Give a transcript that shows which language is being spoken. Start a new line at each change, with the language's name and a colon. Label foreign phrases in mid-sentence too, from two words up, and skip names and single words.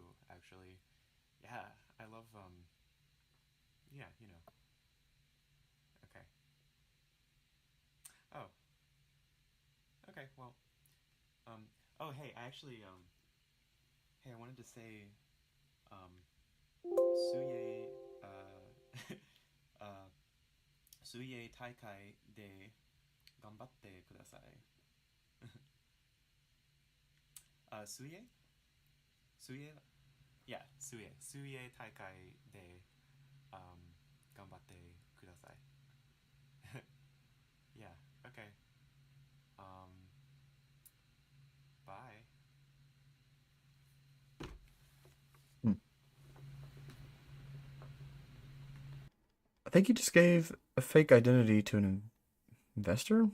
English: Actually, yeah, I love yeah, you know. Okay. Oh, okay. Well, oh, hey, hey, I wanted to say,
Japanese: um, Suye, uh, Suye Taikai de Gambatte kudasai.
English: Suye? Suye? Yeah, Suye.
Japanese: Suye 大会で頑張ってください.
English: Yeah, okay. Um, bye. Hmm. I think you just gave a fake identity to an investor?